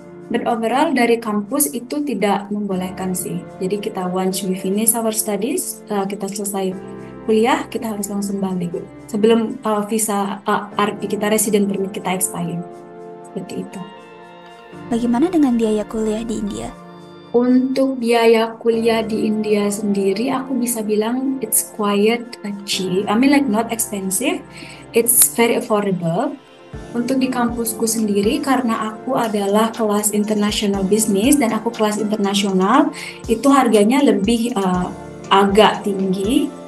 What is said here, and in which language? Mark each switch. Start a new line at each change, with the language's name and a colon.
Indonesian: But overall dari kampus itu tidak membolehkan sih. Jadi kita
English: once we finish our studies,
Indonesian: kita selesai kuliah, kita harus langsung balik sebelum visa RP kita, resident permit kita expire. Seperti itu. Bagaimana dengan biaya kuliah di India? Untuk biaya kuliah di India sendiri, aku bisa bilang
English: it's quite cheap. I mean like not expensive, it's very affordable.
Indonesian: Untuk di kampusku sendiri, karena aku adalah kelas international business dan aku kelas internasional, itu harganya lebih agak tinggi.